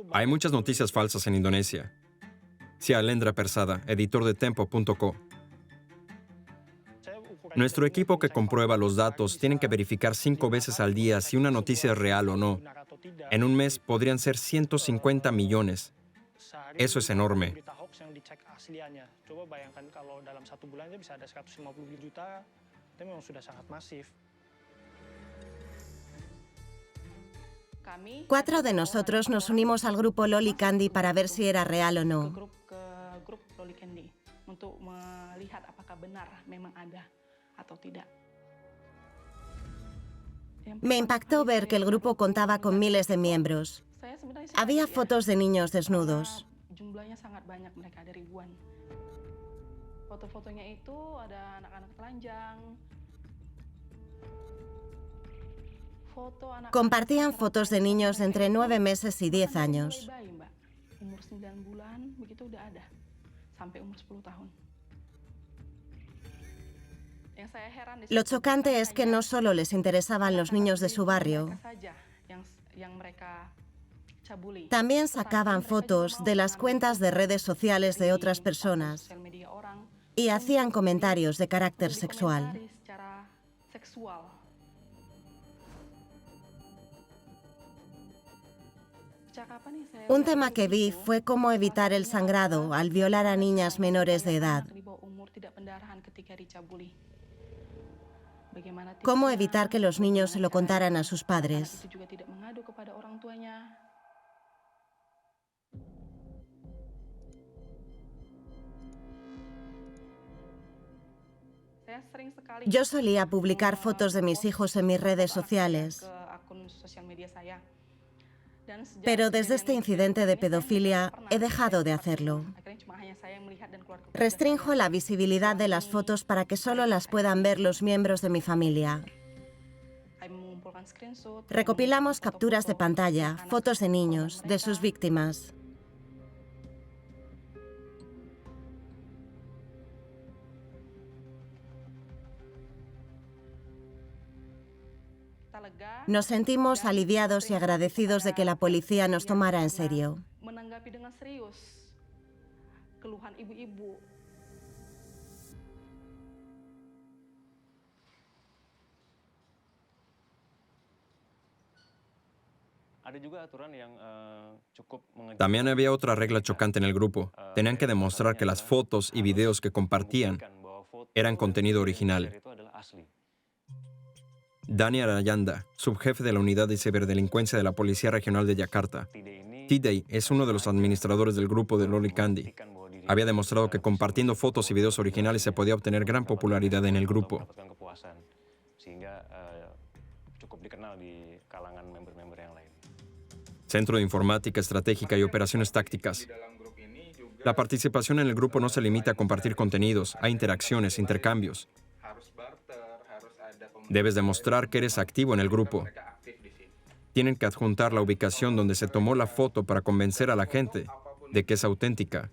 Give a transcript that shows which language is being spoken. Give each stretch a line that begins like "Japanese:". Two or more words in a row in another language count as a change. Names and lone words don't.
Spanish: Hay muchas noticias falsas en Indonesia. Alendra Persada, editor de Tempo.co. Nuestro equipo que comprueba los datos tiene que verificar 5 veces al día si una noticia es real o no. En un mes podrían ser 150 millones. Eso es enorme.
Indonesian: berita hoax yang dicek asliannya. Coba bayangkan kalau dalam 1 bulan aja bisa ada 150 juta, itu memang sudah sangat masif.
Spanish: 4 de nosotros nos unimos al grupo Loli Candy para ver si era real o no.
Indonesian: Ke grup Loli Candy untuk melihat apakah benar memang ada atau tidak.
Spanish: Me impactó ver que el grupo contaba con miles de miembros.
Indonesian: Saya sebenarnya
Spanish: Había fotos de niños desnudos.
Indonesian: jumlahnya sangat banyak, mereka ada ribuan. Foto-fotonya itu ada anak-anak telanjang.
Spanish: Compartían fotos de niños de entre 9 meses y 10 años.
Indonesian: Mulai bayi, Mbak. Umur 9 bulan begitu udah ada sampai umur 10 tahun. Yang saya heran di
Spanish: Lo chocante es que no solo les interesaban los niños de su barrio,
Indonesian: saja yang mereka cabuli.
Spanish: también sacaban fotos de las cuentas de redes sociales de otras personas
Indonesian: Sosial media orang
Spanish: y hacían comentarios de carácter
Indonesian: dikomentari
Spanish: sexual.
Indonesian: secara seksual. Percakapan yang saya
Spanish: Un tema que vi fue cómo evitar el sangrado al violar a niñas menores de edad.
Indonesian: anak di bawah umur tidak pendarahan ketika dicabuli. Bagaimana
Spanish: Cómo
Indonesian: tipsnya
Spanish: evitar que los niños se lo contaran a sus
Indonesian: anak
Spanish: padres.
Indonesian: itu juga tidak mengadu kepada orang tuanya. Saya sering sekali
Spanish: Yo solía publicar fotos de mis hijos en mis redes sociales,
Indonesian: ke akun sosial media saya. Dan sejak
Spanish: pero desde este
Indonesian: kejadian
Spanish: incidente de
Indonesian: ini, saya
Spanish: pedofilia
Indonesian: pernah
Spanish: he dejado de
Indonesian: sempat
Spanish: hacerlo.
Indonesian: akhirnya cuma hanya saya yang melihat dan keluarga
Spanish: Restrinjo la visibilidad de las fotos para que solo las puedan ver los miembros de mi familia.
Indonesian: kami mengumpulkan screenshot,
Spanish: Recopilamos
Indonesian: foto-foto
Spanish: capturas de pantalla,
Indonesian: anak
Spanish: fotos de
Indonesian: keluarga
Spanish: niños, de sus
Indonesian: mereka.
Spanish: víctimas.
Indonesian: Kita lega
Spanish: Nos sentimos aliviados y agradecidos de que la policía nos tomara en serio.
Indonesian: menanggapi dengan serius keluhan ibu-ibu. Ada juga aturan yang cukup mengejutkan.
Spanish: También había otra regla chocante en el grupo. Tenían que demostrar que las fotos y videos que compartían
Indonesian: Bahwa foto
Spanish: eran contenido
Indonesian: dan
Spanish: original.
Indonesian: share itu adalah asli.
Spanish: Dani Arayanda, subjefe de la Unidad de Ciberdelincuencia de la Policía Regional de Yakarta.
Indonesian: Tide ini
Spanish: T-Day es uno de los administradores del grupo de Loli Candy.
Indonesian: membuktikan bahwa diri
Spanish: Había demostrado que compartiendo fotos y videos originales se podía obtener gran popularidad en el grupo.
Indonesian: mendapatkan kepuasan. sehingga cukup dikenal di kalangan member-member yang lain.
Spanish: Centro de Informática Estratégica y Operaciones Tácticas. La participación en el grupo no se limita a compartir contenidos, hay interacciones, intercambios. Debes demostrar que eres activo en el grupo. Tienen que adjuntar la ubicación donde se tomó la foto para convencer a la gente de que es auténtica.